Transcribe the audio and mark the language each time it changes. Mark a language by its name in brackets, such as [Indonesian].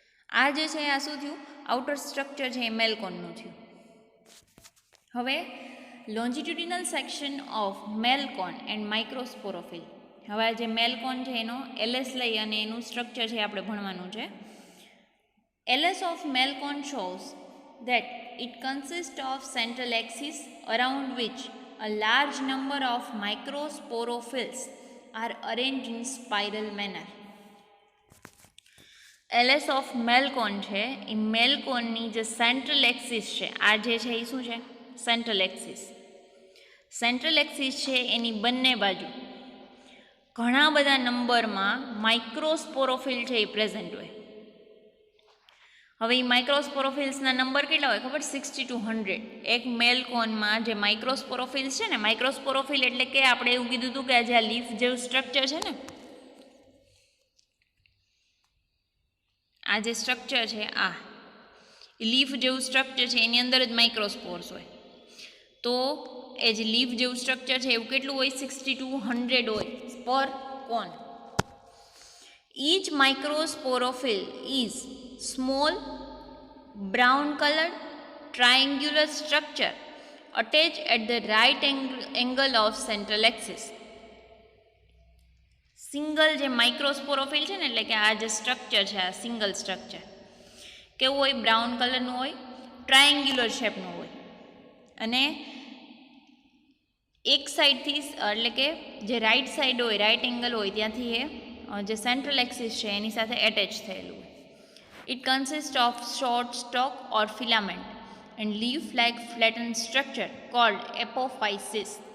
[Gujarati] આ જે છે આ શું થયું, આઉટર સ્ટ્રક્ચર છે એ મેલકોનનું થયું. [English] હવે longitudinal section of male cone and microsporophyll. [Gujarati] હવે આ જે મેલ કોન છે એનો એલએસ લઈ અને એનું સ્ટ્રક્ચર છે આપણે ભણવાનું છે. [English] LS of male cone shows that it consists of central axis around which a large number of microsporophylls are arranged in spiral manner. LS of male cone [Gujarati] છે એ male cone ની જે સેન્ટ્રલ એક્સિસ છે, આ જે છે એ શું છે? Central axis. Central axis છે એની બંને બાજુ ઘણા બધા નંબરમાં માઇક્રોસ્પોરોફિલ છે એ પ્રેઝન્ટ હોય. હવે એ માઇક્રોસ્પોરોફિલ્સના નંબર કેટલા હોય ખબર? 60 to 100. એક મેલ કોનમાં જે માઇક્રોસ્પોરોફિલ્સ છે ને, માઇક્રોસ્પોરોફિલ એટલે કે આપણે એવું કીધું હતું કે આ જે આ લીફ જેવું સ્ટ્રક્ચર છે ને, આ જે સ્ટ્રક્ચર છે આ લીફ જેવું સ્ટ્રક્ચર છે એની અંદર જ માઇક્રોસ્પોર્સ હોય. તો એ જે લીફ જેવું સ્ટ્રક્ચર છે એવું કેટલું હોય? 60 to 100 હોય પર કોન. [English] Each microsporophyll is small brown colored triangular structure attached at the right angle of central axis. [Gujarati] Single જે માઇક્રોસ્પોરોફિલ છે ને, એટલે કે આ જે સ્ટ્રક્ચર છે આ સિંગલ સ્ટ્રક્ચર કેવું હોય? બ્રાઉન કલરનું હોય, ટ્રાયેન્ગ્યુલર શેપનું હોય અને એક સાઈડથી એટલે કે જે રાઈટ સાઈડ હોય, રાઈટ એંગલ હોય ત્યાંથી એ જે સેન્ટ્રલ એક્સિસ છે એની સાથે એટેચ થયેલું હોય. [English] It consists of short stalk or filament and leaf-like flattened structure called apophysis.